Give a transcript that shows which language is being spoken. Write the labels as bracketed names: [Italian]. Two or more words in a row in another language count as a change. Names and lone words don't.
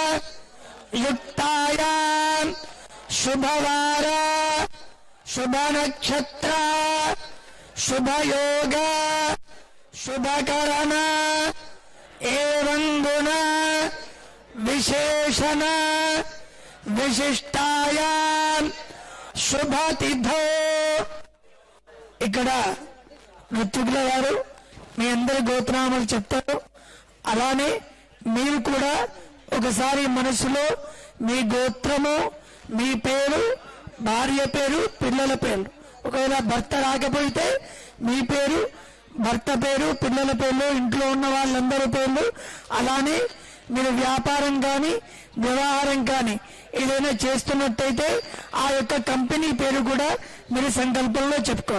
[Sanskrit] युक्तायां शुभवार शुभ नक्षत्र शुभ योग शुभकरण एवं गुण विशेषण विशिष्टायां శుభతిథో. [Telugu] ఇక్కడ ఋత్వికుల వారు మీ అందరి గోత్రనామాలు చెప్తారు. అలానే మీరు కూడా ఒకసారి మనసులో మీ గోత్రము, మీ పేరు, భార్య పేరు, పిల్లల పేరు, ఒకవేళ భర్త రాకపోతే మీ పేరు, భర్త పేరు, పిల్లల పేర్లు, ఇంట్లో ఉన్న వాళ్ళందరి పేర్లు, అలానే మీరు వ్యాపారం కానీ వ్యవహారం కానీ ఏదైనా చేస్తున్నట్టయితే ఆ యొక్క కంపెనీ పేరు కూడా మీరు సంకల్పంలో చెప్పుకోండి.